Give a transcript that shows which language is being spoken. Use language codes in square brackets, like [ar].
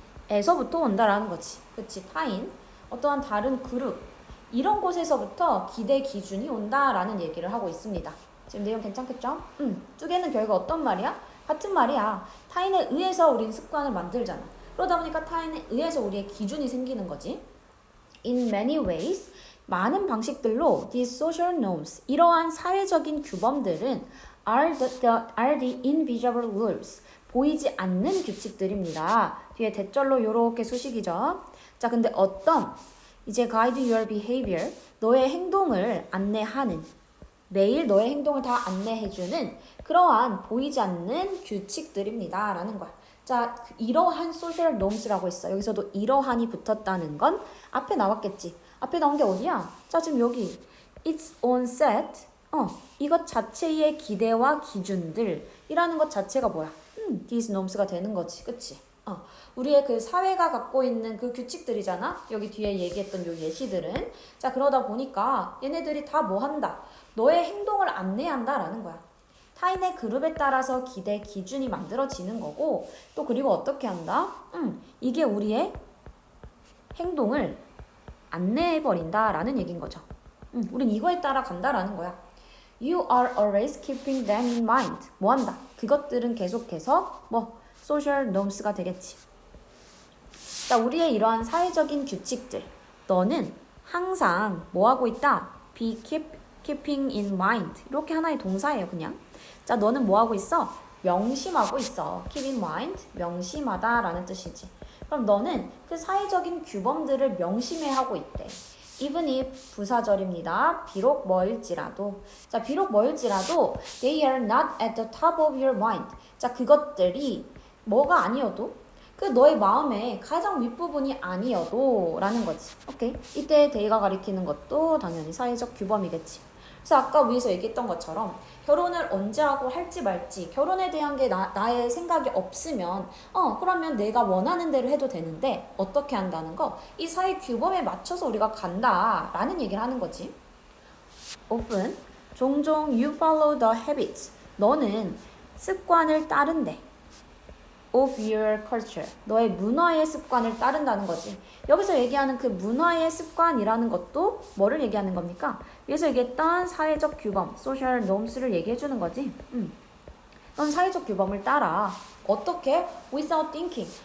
[ko] 에서부터 온다라는 거지. 그치? 타인, 어떠한 다른 그룹, 이런 곳에서부터 기대 기준이 온다라는 얘기를 하고 있습니다. 지금 내용 괜찮겠죠? 뚜개는 결국 어떤 말이야? 같은 말이야. 타인에 의해서 우린 습관을 만들잖아. 그러다 보니까 타인에 의해서 우리의 기준이 생기는 거지. [en] In many ways, [ko] 많은 방식들로 [en] these social norms, [ko] 이러한 사회적인 규범들은 [en] are the invisible rules, [ko] 보이지 않는 규칙들입니다. 뒤에 대절로 요렇게 수식이죠. 자, 근데 어떤 이제 [en] guide your behavior, [ko] 너의 행동을 안내하는, 매일 너의 행동을 다 안내해주는 그러한 보이지 않는 규칙들입니다. 라는 거야. 자, 이러한 social norms라고 했어. 여기서도 이러한이 붙었다는 건 앞에 나왔겠지. 앞에 나온 게 어디야? 자, 지금 여기 [en] its own set, [ko] 이것 자체의 기대와 기준들이라는 것 자체가 뭐야? [en] these norms [ko] 가 되는 거지. 그치? 우리의 그 사회가 갖고 있는 그 규칙들이잖아. 여기 뒤에 얘기했던 요 예시들은. 자, 그러다 보니까 얘네들이 다 뭐 한다? 너의 행동을 안내한다라는 거야. 타인의 그룹에 따라서 기대 기준이 만들어지는 거고, 또 그리고 어떻게 한다? 이게 우리의 행동을 안내해버린다라는 얘기인 거죠. 우린 이거에 따라 간다라는 거야. [en] You are always keeping them in mind. [ko] 뭐 한다? 그것들은 계속해서 뭐 social norms가 되겠지. 자, 우리의 이러한 사회적인 규칙들, 너는 항상 뭐 하고 있다? [en] be keeping in mind. [ko] 이렇게 하나의 동사예요, 그냥. 자, 너는 뭐 하고 있어? 명심하고 있어. [en] keep in mind, [ko] 명심하다 라는 뜻이지. 그럼 너는 그 사회적인 규범들을 명심해 하고 있대. [en] even if [ko] 부사절입니다. 비록 뭐일지라도. 자, 비록 뭐일지라도 [en] they are not at the top of your mind. [ko] 자, 그것들이 뭐가 아니어도 그 너의 마음의 가장 윗부분이 아니어도 라는 거지. 오케이? 이때 they가 가리키는 것도 당연히 사회적 규범이겠지. 그래서 아까 위에서 얘기했던 것처럼 결혼을 언제 하고 할지 말지 결혼에 대한 게 나의 생각이 없으면 그러면 내가 원하는 대로 해도 되는데 어떻게 한다는 거? 이 사회 규범에 맞춰서 우리가 간다라는 얘기를 하는 거지. [en] often, [ko] 종종 [en] you follow the habits. [ko] 너는 습관을 따른대. [en] of your culture. [ko] 너의 문화의 습관을 따른다는 거지. 여기서 얘기하는 그 문화의 습관이라는 것도 뭐를 얘기하는 겁니까? 여기서 얘기했던 사회적 규범, social norms를 얘기해 주는 거지. 넌 사회적 규범을 따라. 어떻게? [en] without thinking.